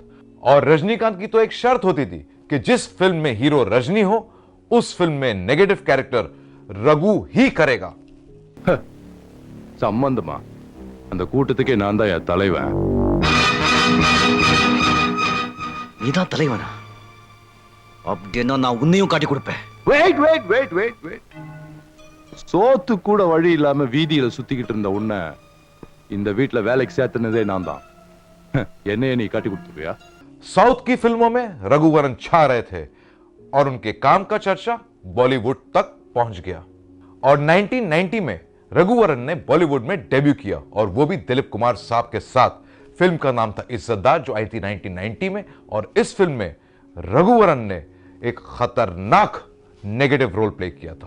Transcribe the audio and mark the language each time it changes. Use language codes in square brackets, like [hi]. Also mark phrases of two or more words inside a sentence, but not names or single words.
[hi] और रजनीकांत की तो एक शर्त होती थी कि जिस फिल्म में हीरो रजनी हो, उस फिल्म में [en] negative character [hi] रघु ही करेगा। [ta] சம்பந்தமா அந்த கூட்டத்துக்கே நான் தான் என் தலைவன். நீதான் தலைவனா? அப்படின்னா நான் உன்னையும் காட்டி கொடுப்பேன். [en] wait wait wait wait wait. [ta] சோத்து கூட வழி இல்லாம வீதியில சுத்திக்கிட்டு இருந்த உன்னை இந்த வீட்டுல வேலைக்கு சேர்த்துனதே நான் தான். என்னைய நீ காட்டி கொடுத்துருவியா? [hi] साउथ की फिल्मों में रघुवरन छा रहे थे और उनके काम का चर्चा बॉलीवुड तक पहुंच गया और 1990 में रघुवरन ने बॉलीवुड में डेब्यू किया और वो भी दिलीप कुमार साहब के साथ। फिल्म का नाम था इज्जतदार, जो आई थी 1990 में, और इस फिल्म में रघुवरन ने एक खतरनाक [en] negative role play [hi] किया था।